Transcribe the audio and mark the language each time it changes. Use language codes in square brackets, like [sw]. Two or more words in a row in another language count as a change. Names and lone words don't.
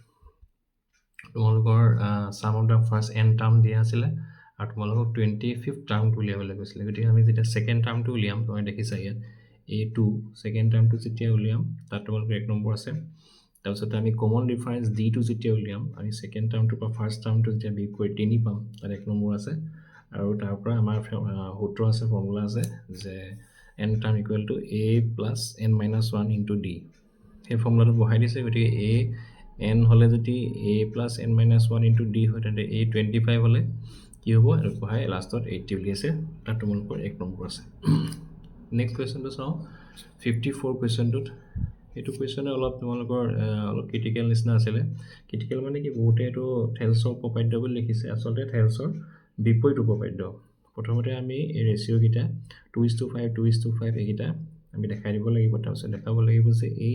[as] তোমালোকৰ [en] sum of the first n term [as] দিয়া আছিলে আৰু তোমালোকক 25th টাৰ্মটো উলিয়াবলৈ কৈছিলে গতিকে আমি যেতিয়া [en] second term [as] উলিয়াম তুমি দেখিছা ইয়াত a2 [en] second term [as] যেতিয়া উলিয়াম তাত তোমালোকৰ 1 নম্বৰ আছে তাৰপিছত আমি [en] common difference [as] d টো যেতিয়া উলিয়াম আমি [en] second term [as] পৰা [en] first term [as] যেতিয়া বিয়োগ কৰি 3 পাম তাত 1 নম্বৰ আছে আৰু তাৰ পৰা আমাৰ সূত্ৰ আছে ফৰ্মুলা আছে যে [en] n term equal to a plus n minus 1 into d [as] সেই ফৰ্মুলাটো বহাই দিছে গতিকে a n হলে যদি [en] a plus n minus 1 into d [as] হয় তেন্তে a 25 হলে কি হ'ব আৰু বহাই লাষ্টত 80 উলিয়াইছে তাত তোমালোকৰ 1 নম্বৰ আছে [en] next question [as] চাওঁ 54 কুৱেশ্যনটোত এইটো কুৱেশ্যনে অলপ তোমালোকৰ অলপ ক্ৰিটিকেল নিচিনা আছিলে ক্ৰিটিকেল মানে কি বহুতে এইটো থেলছৰ উপপাদ্য বুলি লিখিছে আচলতে থেলছৰ বিপৰীত উপপাদ্য প্ৰথমতে আমি এই ৰেচিঅ'কেইটা 2:5 2:5 এইকেইটা আমি দেখাই দিব লাগিব তাৰপিছত দেখাব লাগিব যে এই